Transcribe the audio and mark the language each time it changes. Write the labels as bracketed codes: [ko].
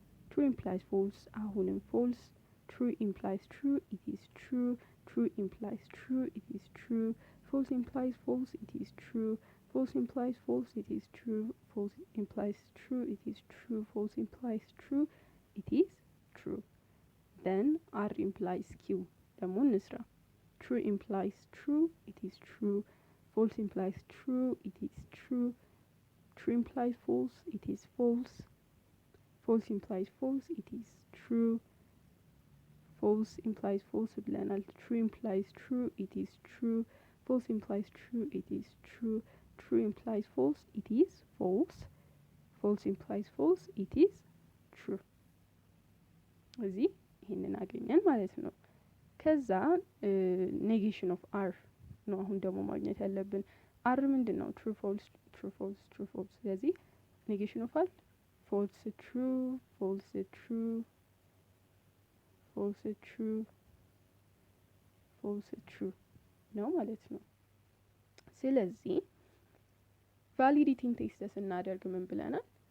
[en] ትሩ ኢምፕላይስ ፎልስ አሁንም ፎልስ፣ ትሩ ኢምፕላይስ ትሩ ኢት ኢዝ ትሩ፣ ትሩ ኢምፕላይስ ትሩ ኢት ኢዝ ትሩ፣ ፎልስ ኢምፕላይስ ፎልስ ኢት ኢዝ ትሩ፣ false implies false it is true, false implies true it is true, false implies true it is true. Then R implies Q. [am] ደግሞ እንስራ። [en] True implies true it is true, false implies true it is true, true implies false it is false, false implies false it is true, false implies false [am] ብለናል። [en] True implies true it is true, false implies true it is true, true implies false it is false, false implies false it is true። [am] እዚህ ይሄንን አገኘን ማለት ነው። ከዛ ኔጌሽን ኦፍ አር ነው አሁን ደግሞ ማግኘት ያለብን። አር ምንድን ነው? [en] ትሩ ፎልስ ትሩ ፎልስ ትሩ ፎልስ። ስለዚህ ኔጌሽን ኦፍ አር ፎልስ ትሩ ፎልስ ትሩ ፎልስ ትሩ ፎልስ ትሩ [am] ነው ማለት ነው። ስለዚህ ቫሊዲቲን ቴስት ስናደርግ ምን ብለናል?